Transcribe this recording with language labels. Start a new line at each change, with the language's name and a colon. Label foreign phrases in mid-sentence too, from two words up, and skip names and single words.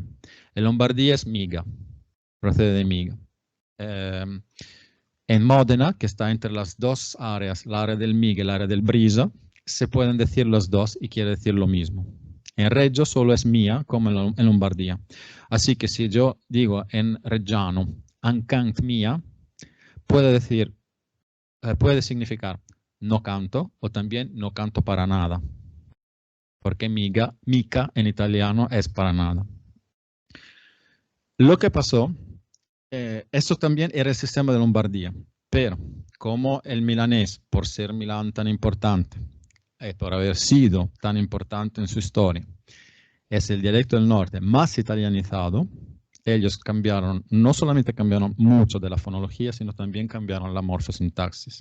Spanish: En Lombardía es miga, procede de miga. En Módena, que está entre las dos áreas, el área del miga y el área del brisa, se pueden decir los dos y quiere decir lo mismo. En Reggio solo es mía, como en Lombardía. Así que si yo digo en reggiano,
Emilian: an cant mia,
Spanish: puede significar no canto o también no canto para nada. Porque mica en italiano es para nada. Lo que pasó, eso también era el sistema de Lombardía, pero como el milanés, por ser Milán tan importante, por haber sido tan importante en su historia, es el dialecto del norte más italianizado, ellos cambiaron, no solamente cambiaron mucho de la fonología, sino también cambiaron la morfosintaxis.